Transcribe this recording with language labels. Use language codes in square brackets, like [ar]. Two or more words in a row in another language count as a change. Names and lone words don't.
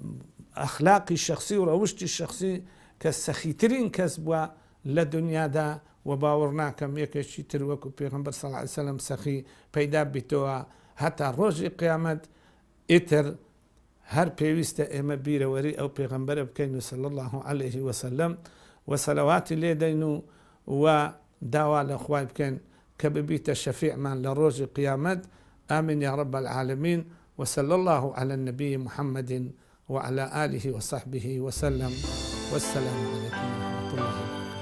[ckb] ئەخلاقی شەخصی و ڕەوشتی شەخصی کە سەخیترین کەس بووە لە دنیادا و باوەڕ ناکەم یەکێکی تر وەکو پێغەمبەر [ar] صلی الله علیه وسلم [ckb] سەخی پەیدا بیتەوە هەتا ڕۆژی قیامەت ئیتر هەر پێویستە ئێمە بیرەوەری ئەو پێغەمبەرە بکەین و [ar] صلی الله عليه وسلم [ckb] و سەلەواتی لێ دەین و داوا لە خوای بکەین کە ببیتە شەفیعمان لە ڕۆژی قیامەت. [ar] آمين يا رب العالمين، وصلى الله على النبي محمد وعلى آله وصحبه وسلم، والسلام عليكم ورحمة الله وبركاته.